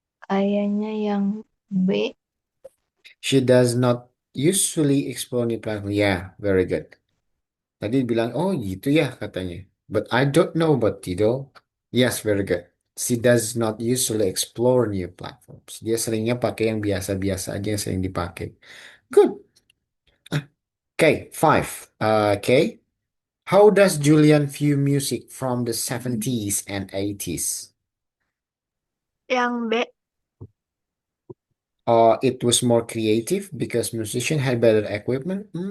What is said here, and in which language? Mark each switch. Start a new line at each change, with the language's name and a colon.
Indonesian: Kayaknya yang B.
English: She does not usually explore new platform. Yeah, very good.
Indonesian: Tadi bilang, oh gitu ya katanya.
English: But I don't know about Tido. Yes, very good. She does not usually explore new platforms.
Indonesian: Dia seringnya pakai yang biasa-biasa aja yang sering dipakai.
English: Good. Okay, 5. Okay. How does Julian view music from the 70s and 80s?
Indonesian: Yang B.
English: It was more creative because musicians had better equipment.